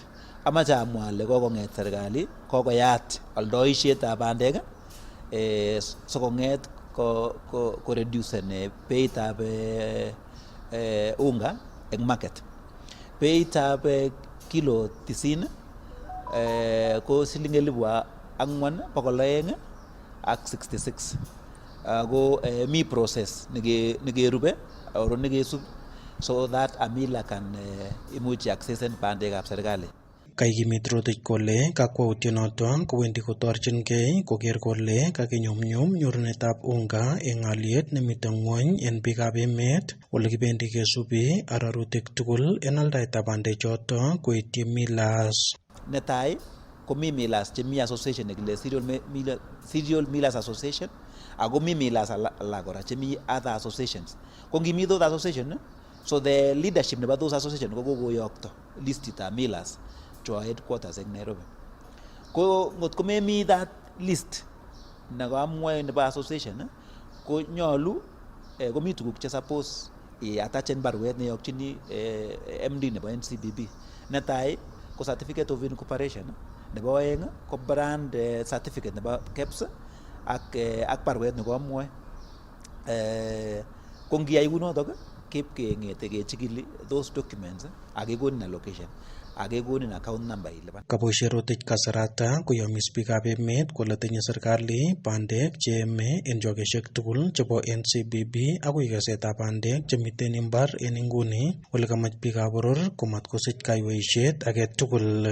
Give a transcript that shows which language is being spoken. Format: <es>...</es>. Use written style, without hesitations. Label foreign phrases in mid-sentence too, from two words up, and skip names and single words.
<kln>Amache amwa ale kokong'et serikali kokoyat aldoishetab bandek sikong'et ko reducen beitab unga eng market. Beitab kilo 90 ko siling 4,200 ak 66. Ako mi process nekerube or nekesub</kln> <en>so that a miller can</en> <kln>imuch access bandekab serikali. Kaikimit Rotich kole kakwautyonoton kowendi kotorchingei koker kole kakinyumnyum nyorunetab unga eng aliet nemiten ng'wony en biikab emet ole kibendi kesubi arorutik tugul en aldaetab bandechoto koityi Millers. Netai komi Millers chemi association nekile Cereal Millers Association ako mi Millers alak kora chemi</kln> <en>other associations.</en> <kln>Ko ngimi</kln> <en>those association, so the leadership</en> <kln>nebo</kln> <en>those association</en> <kln>ko kokoyokto listitab Millers</kln> <en>to our headquarters in Nairobi.</en> <kln>Ko ngot ko memi</kln> <en>that list</en> <kln>nakamwae nebo association ko nyolu komi tuguk che suppose attachen baruet neyokchini MD nebo NCBB. Netai ko</kln> <en>certificate of incorporation,</en> <kln>nebo oeng ko</kln> <en>brand certificate</en> <kln>nebo KEBS, ak barwet nekomwoe ko ngiyai kunotok keip keng'ete kechikili</kln> <en>those documents</en> <kln>ak kekonin allocation ak kekonin</kln> <en>account number</en> <kln>ilipan. Kaboishe Rotich kasarata koyomis biikab emet kole tinye serikali bandek cheyeme en chokeshek tugul chebo NCBB akoi kesetab bandek chemiten imbar en inguni ole kamach biikab boror komatkosich kayweishet age tugul.</kln>